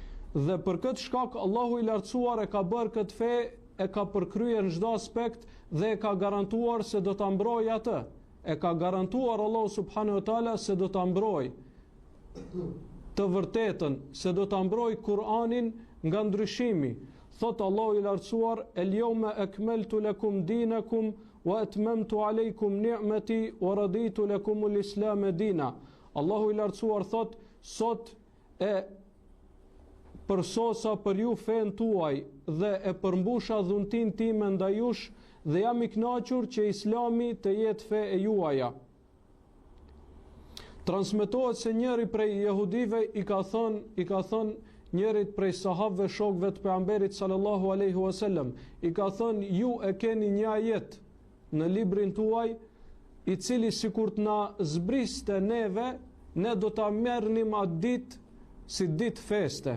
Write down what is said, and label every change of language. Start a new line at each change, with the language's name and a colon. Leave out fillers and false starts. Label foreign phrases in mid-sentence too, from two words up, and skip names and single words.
Albanian: Dhe për këtë shkak Allahu i lartësuar e ka bërë këtë fe, e ka përkryer në çdo aspekt dhe e ka garantuar se do ta mbrojë atë. E ka garantuar Allahu
Arabic: سبحانه وتعالى
Albanian: se do ta mbrojë të vërtetën, se do ta mbrojë Kur'anin nga ndryshimi. Thot Allahu i lartësuar:
Arabic: "اليوم أكملت لكم دينكم وأتممت عليكم نعمتي ورضيت لكم الإسلام دينا."
Albanian: Allahu i lartësuar thot: "Sot e përsosa për ju fen tuaj dhe e përmbusha dhuntin time ndaj jush dhe jam i kënaqur që Islami të jetë fe e juaja." Transmetohet se njëri prej jehudive i ka thënë njërit prej sahabëve shokëve të pejgamberit
Arabic: صلى الله عليه وسلم,
Albanian: i ka thënë: "Ju e keni një ajet në librin tuaj i cili sikur të na zbriste neve, ne do ta merrnim atë ditë si ditë feste."